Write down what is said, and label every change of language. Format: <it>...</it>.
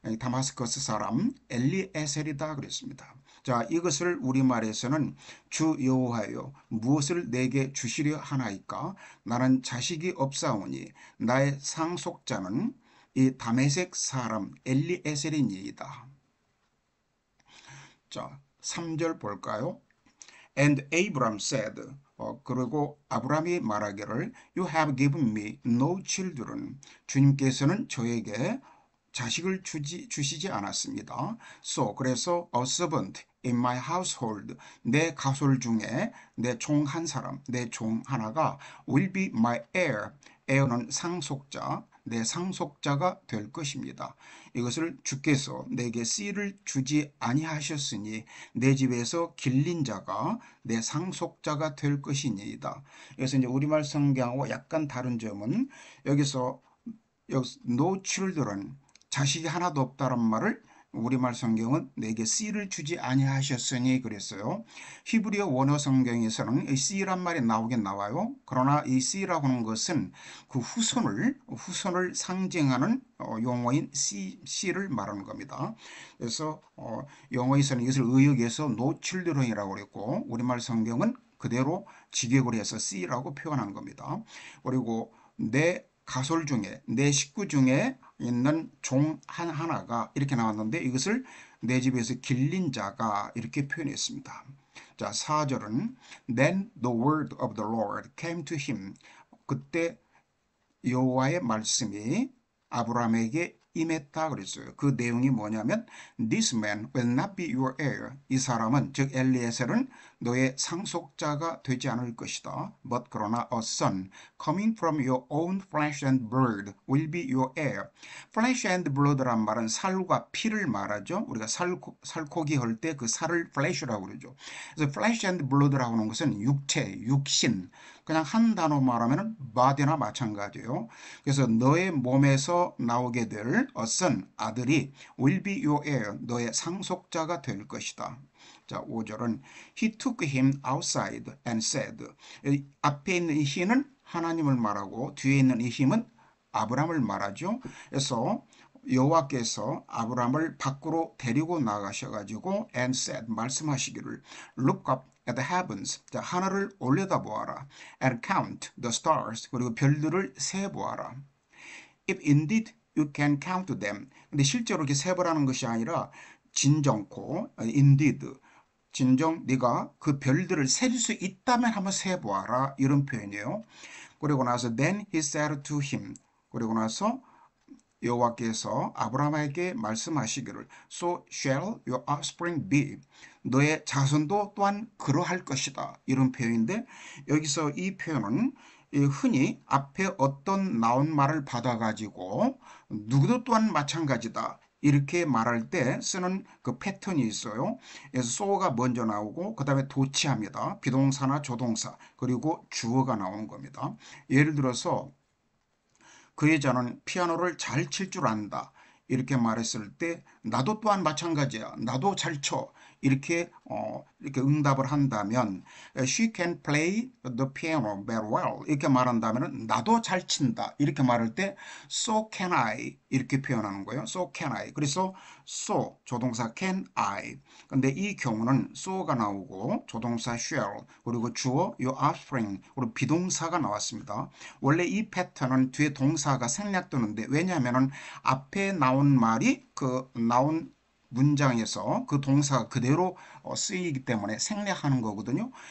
<ko>다마스커스 사람 엘리에셀이다 그랬습니다. 자, 이것을 우리말에서는 주 여호와여 무엇을 내게 주시려 하나이까? 나는 자식이 없사오니 나의 상속자는 이 다메섹 사람 엘리에셀이니이다. 자, 3절 볼까요?</ko> <en>And Abram said,</en> <ko>그리고 아브라함이 말하기를</ko> <en>You have given me no children.</en> <ko>주님께서는 저에게 자식을 주시지 않았습니다.</ko> <en>So, 그래서 a servant in my household,</en> <ko>내 가솔 중에 내 종 하나가</ko> <en>will be my heir. heir는 상속자,</en> <ko>내 상속자가 될 것입니다. 이것을 주께서 내게 씨를 주지 아니하셨으니 내 집에서 길린 자가 내 상속자가 될 것이니이다. 그래서 이제 우리말 성경하고 약간 다른 점은 여기서 no children, 자식이 하나도 없다는 말을 우리말 성경은 내게 씨를 주지 아니하셨으니 그랬어요. 히브리어 원어 성경에서는 이 씨란 말이 나오긴 나와요. 그러나 이 씨라고 하는 것은 그 후손을 상징하는 용어인 씨를 말하는 겁니다. 그래서 영어에서는 이것을 의역해서 no children이라고 그랬고 우리말 성경은 그대로 직역을 해서 씨라고 표현한 겁니다. 그리고 내 가솔 중에 내 식구 중에 있는 종 하나가 이렇게 나왔는데 이것을 내 집에서 길린 자가 이렇게 표현했습니다.</ko> <en>자, 4절은 Then the word of the Lord came to him.</en> <ko>그때 여호와의 말씀이 아브라함에게 임했다 그랬어요. 그 내용이 뭐냐면</ko> <en>This man will not be your heir.</en> <ko>이 사람은 즉 엘리에셀은 너의 상속자가 되지 않을 것이다.</ko> <en>But 그러나 a son coming from your own flesh and blood will be your heir.</en> <ko>Flesh and blood란 말은 살과 피를 말하죠. 우리가 살코기 할 때 그 살을 flesh라고 그러죠. 그래서 flesh and blood라고 하는 것은 육체, 육신. 그냥 한 단어 말하면 body나 마찬가지예요. 그래서 너의 몸에서 나오게 될 son, 아들이</ko> <en>will be your heir,</en> <ko>너의 상속자가 될 것이다.</ko> <en>자, 5절은 He took him outside and said.</en> <ko>앞에 있는 이 he는 하나님을 말하고 뒤에 있는 이 힘은 아브람을 말하죠. 그래서 여호와께서 아브람을 밖으로 데리고 나가셔가지고 and said 말씀하시기를</ko> <en>Look up at the heavens.</en> <ko>자, 하늘을 올려다보아라.</ko> <en>And count the stars.</en> <ko>그리고 별들을 세보아라.</ko> <en>If indeed you can count them.</en> <ko>근데 실제로 이렇게 세보라는 것이 아니라 진정코 indeed 진정 네가 그 별들을 셀 수 있다면 한번 세보아라 이런 표현이에요. 그리고 나서</ko> <en>then he said to him.</en> <ko>그리고 나서 여호와께서 아브라함에게 말씀하시기를</ko> <en>So shall your offspring be.</en> <ko>너의 자손도 또한 그러할 것이다. 이런 표현인데 여기서 이 표현은 흔히 앞에 어떤 나온 말을 받아가지고 누구도 또한 마찬가지다. 이렇게 말할 때 쓰는 그 패턴이 있어요. 그래서 so가 먼저 나오고 그 다음에 도치합니다. 비동사나 조동사 그리고 주어가 나오는 겁니다. 예를 들어서 그 여자는 피아노를 잘 칠 줄 안다. 이렇게 말했을 때 나도 또한 마찬가지야. 나도 잘 쳐. 이렇게 응답을 한다면</ko> <en>She can play the piano very well.</en> <ko>이렇게 말한다면 나도 잘 친다. 이렇게 말할 때</ko> <en>So can I.</en> <ko>이렇게 표현하는 거예요.</ko> <en>So can I.</en> <ko>그래서 so 조동사 can I. 근데 이 경우는 so가 나오고 조동사 shall 그리고 주어 your offspring 그리고 비동사가 나왔습니다. 원래 이 패턴은 뒤에 동사가 생략되는데 왜냐하면 앞에 나온 말이 그 나온 문장에서 그 동사가 그대로 쓰이기 때문에 생략하는 거거든요.</ko>